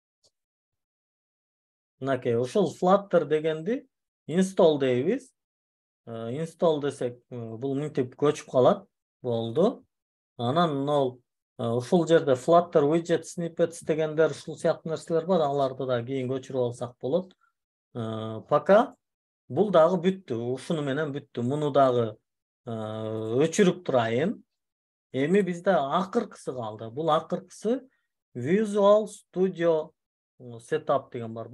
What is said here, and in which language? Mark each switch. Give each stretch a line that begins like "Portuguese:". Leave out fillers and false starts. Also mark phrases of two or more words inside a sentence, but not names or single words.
Kyrgyz: Мынакей ушул Flutter дегенди install дейбиз. install десек, бул мынтип көчүп калат. Болду. Анан ушул жерде Flutter
English: widget snippets
Kyrgyz: дегендер ушул сыяктуу нерселер бар, аларды да кийин көчүрүп алсак болот. Пока бул дагы бүттү, ушуну менен бүттү. Муну дагы өчүрүп турайын. Эми бизде акыркысы калды. Бул акыркысы Visual Studio Setup деген бар.